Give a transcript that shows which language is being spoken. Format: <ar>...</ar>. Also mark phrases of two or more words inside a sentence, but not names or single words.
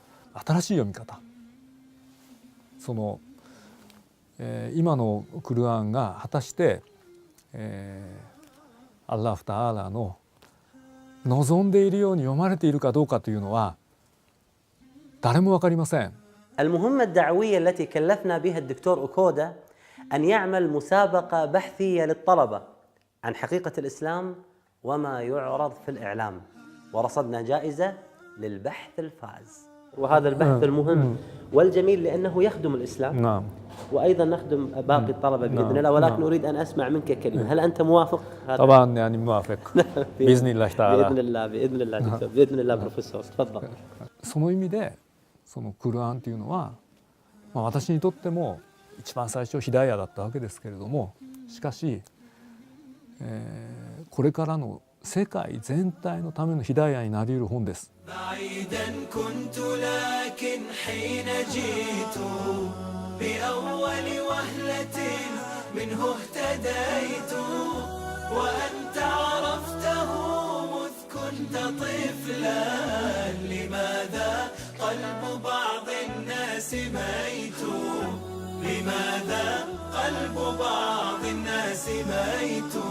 <ja>新しい読み方、その、今のクルアンが果たして、</ja> <ar>الله تعالى</ar> <ja>の望んでいるように読まれているかどうかというのは誰も分かりません。</ja> <ar>المهمة الدعوية التي كلفنا بها الدكتور أوكودا أن يعمل مسابقة بحثية للطلبة عن حقيقة الإسلام وما يعرض في الإعلام، ورصدنا جائزة للبحث الفائز، وهذا البحث المهم والجميل لأنه يخدم الإسلام. نعم. وأيضا نخدم باقي الطلبة بإذن الله، ولكن أريد أن أسمع منك كلمة. هل أنت موافق؟ طبعا يعني موافق بإذن الله تعالى. بإذن الله بإذن الله دكتور بإذن الله بروفيسور تفضل.</ar> <ja>その意味でそのクルアンというのは、私にとっても一番最初ヒダイヤだったわけですけれども、しかし、これからの世界全体のためのヒダイヤになり得る本です。</ja> <ar>بأول وهلة منه اهتديت وأنت عرفته مذ كنت طفلا لماذا قلب بعض الناس ميت لماذا قلب بعض الناس ميت</ar>